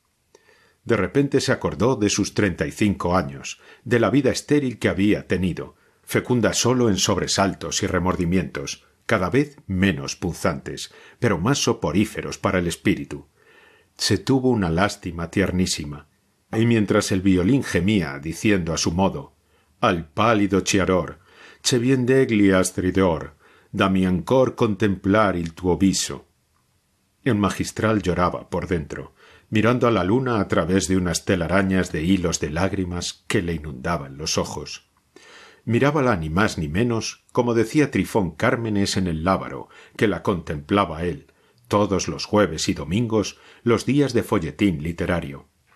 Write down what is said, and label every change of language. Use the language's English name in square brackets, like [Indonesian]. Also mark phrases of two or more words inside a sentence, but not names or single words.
[Spanish] De repente se acordó de sus 35 años, de la vida estéril que había tenido, fecunda solo en sobresaltos y remordimientos, cada vez menos punzantes, pero más soporíferos para el espíritu. Se tuvo una lástima tiernísima, y mientras el violín gemía, diciendo a su modo, [Italian] «Al pálido chiaror, che vien degli astridor, dammi ancor contemplar il tuo viso». [Spanish] El magistral lloraba por dentro, mirando a la luna a través de unas telarañas de hilos de lágrimas que le inundaban los ojos. Mirábala ni más ni menos, como decía Trifón Cármenes en el Lábaro, que la contemplaba él, todos los jueves y domingos, los días de folletín literario.